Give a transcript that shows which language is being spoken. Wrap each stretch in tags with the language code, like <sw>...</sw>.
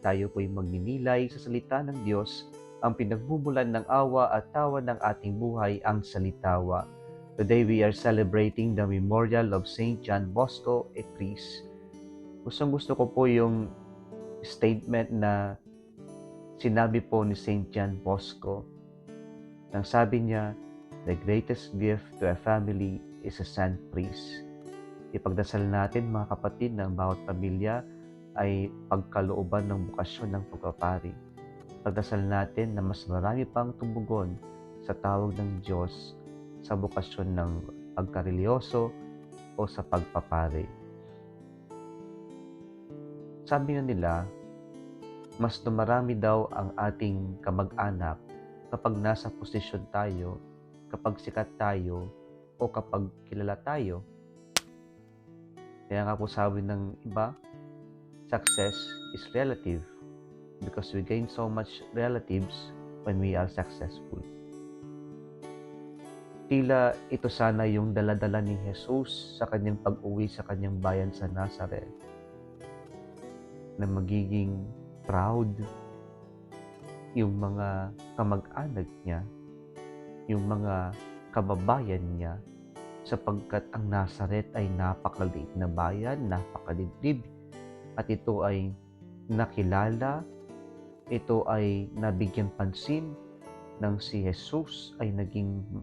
<tl>Tayo po'y magninilay sa salita ng Diyos, ang pinagmumulan ng awa at tawa ng ating buhay, ang salitawa.</tl> <en>Today we are celebrating the memorial of Saint John Bosco, a priest.</en> <tl>Gustong-gusto ko po yung statement na sinabi po ni Saint John Bosco. Nang sabi niya,</tl> <en>"The greatest gift to a family is a saint priest."</en> <tl>Ipagdasal natin mga kapatid ng bawat pamilya ay pagkalooban ng bukasyon ng pagpapari. Pagdasal natin na mas marami pang tumugon sa tawag ng Diyos sa bukasyon ng pagkarelyoso o sa pagpapari. Sabi nga nila, mas dumarami daw ang ating kamag-anak kapag nasa posisyon tayo, kapag sikat tayo, o kapag kilala tayo. Kaya nga po sabi ng iba,</tl> <en>success is relative because we gain so much relatives when we are successful.</en> <tl>Tila ito sana yung dala-dala ni Jesus sa kanyang pag-uwi sa kanyang bayan sa Nazareth, na magiging proud yung mga kamag-anak niya, yung mga kababayan niya, sapagkat ang Nazareth ay napakaliit na bayan, napakadibdib, at ito ay nakilala, ito ay nabigyan pansin nang si Jesus ay naging</tl>